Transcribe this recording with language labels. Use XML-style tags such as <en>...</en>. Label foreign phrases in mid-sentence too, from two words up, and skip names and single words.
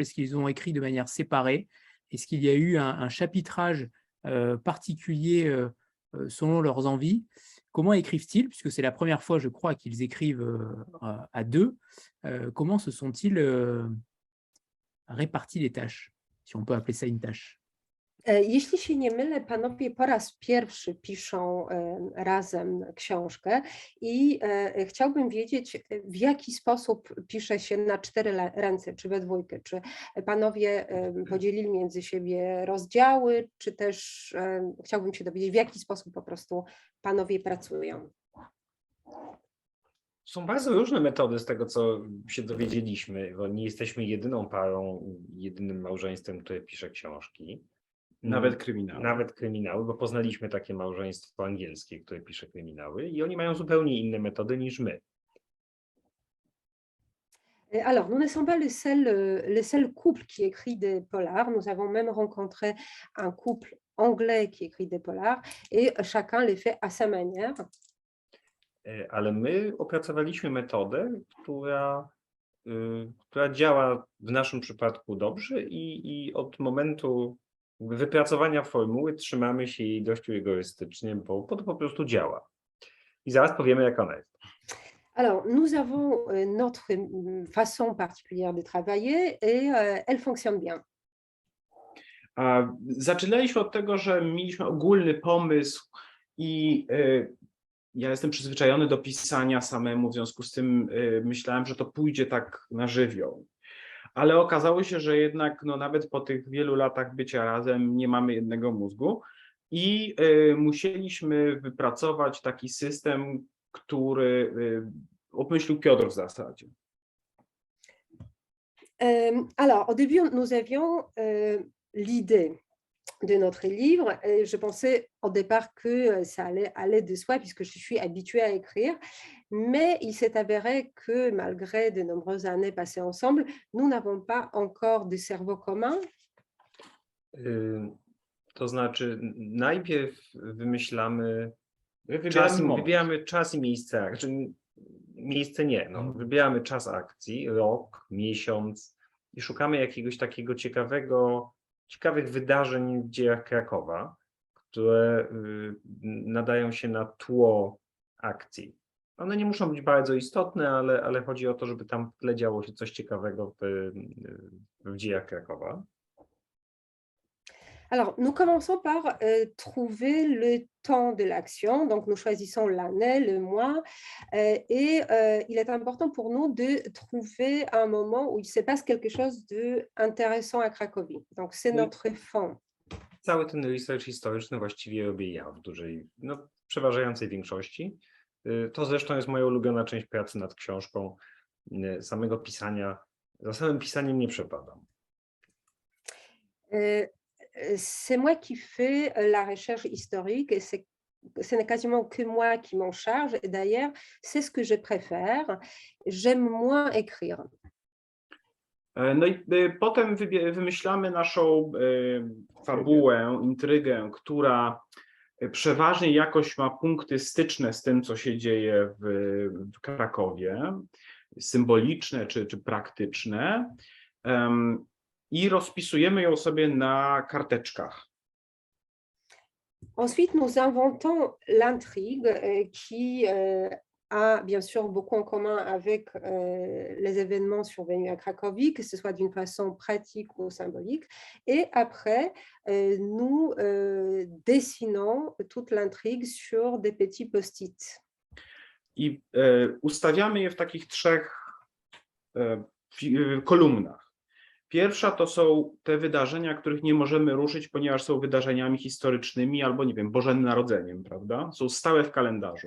<fr>Est-ce qu'ils ont écrit de manière séparée? Est-ce qu'il y a eu un chapitrage particulier selon leurs envies? Comment écrivent-ils? Puisque c'est la première fois, je crois, qu'ils écrivent à 2. Comment se sont-ils répartis les tâches, si on peut appeler ça une tâche?</fr> <pl>Jeśli się nie mylę, panowie po raz pierwszy piszą razem książkę i chciałbym wiedzieć, w jaki sposób pisze się na 4 ręce, czy we dwójkę, czy panowie podzielili między siebie rozdziały, czy też chciałbym się dowiedzieć, w jaki sposób po prostu panowie pracują. Są bardzo różne metody z tego, co się dowiedzieliśmy, bo nie jesteśmy jedyną parą, jedynym małżeństwem, które pisze książki. Nawet kryminały. Nawet kryminały, bo poznaliśmy takie małżeństwo angielskie, które pisze kryminały i oni mają zupełnie inne metody niż my.</pl> <fr>Alors, nous ne sommes pas le seul couple qui écrit des polars. Nous avons même rencontré un couple anglais qui écrit des polars et chacun les fait à sa manière.</fr> <pl>Ale my opracowaliśmy metodę, która działa w naszym przypadku dobrze i od momentu wypracowania formuły trzymamy się jej dość rygorystycznie, bo to po prostu działa. I zaraz powiemy, jak ona jest.</pl> <fr>Alors, nous avons notre façon particulière de travailler et elle fonctionne bien.</fr> <pl>Zaczynaliśmy od tego, że mieliśmy ogólny pomysł i ja jestem przyzwyczajony do pisania samemu, w związku z tym myślałem, że to pójdzie tak na żywioł. Ale okazało się, że jednak nawet po tych wielu latach bycia razem nie mamy jednego mózgu i musieliśmy wypracować taki system, który obmyślił Piotr w zasadzie.</pl> <fr>Alors, au début, nous avions l'idée de notre livre. Et je pensais au départ que ça allait de soi puisque je suis habituée à écrire, mais il s'est avéré que malgré de nombreuses années passées ensemble, nous n'avons pas encore de cerveau commun.</fr> <pl>To znaczy najpierw wybieramy czas i miejsce akcji. Miejsce nie, wybieramy czas akcji, rok, miesiąc i szukamy jakiegoś takiego ciekawych wydarzeń w dziejach Krakowa, które nadają się na tło akcji. One nie muszą być bardzo istotne, ale chodzi o to, żeby tam w tle działo się coś ciekawego w dziejach Krakowa.</pl> <fr>Alors, nous commençons par trouver le temps de l'action. Donc, nous choisissons l'année, le mois. Et il est important pour nous de trouver un moment où il se passe quelque chose d'intéressant à Cracovie. Donc, c'est notre fond.</fr> <pl>Cały ten research historyczny właściwie robię ja w przeważającej większości. To zresztą jest moja ulubiona część pracy nad książką. Samego pisania, za samym pisaniem nie przepadam.</pl> <fr>C'est moi qui fais la recherche historique et ce n'est quasiment que moi qui m'en charge. Et d'ailleurs, c'est ce que je préfère. J'aime moins écrire.</fr> <pl>No i potem wymyślamy naszą fabułę, intrygę, która przeważnie jakoś ma punkty styczne z tym, co się dzieje w Krakowie, symboliczne czy praktyczne, i rozpisujemy ją sobie na karteczkach.</pl> <fr>Ensuite, nous inventons l'intrigue qui a bien sûr beaucoup en commun avec les événements survenus à Cracovie, que ce soit d'une façon pratique ou symbolique. Et après, nous dessinons toute l'intrigue sur des petits post-it.</fr> <pl>I ustawiamy je w takich 3 kolumnach. Pierwsza to są te wydarzenia, których nie możemy ruszyć, ponieważ są wydarzeniami historycznymi albo, nie wiem, Bożym Narodzeniem, prawda? Są stałe w kalendarzu.</pl>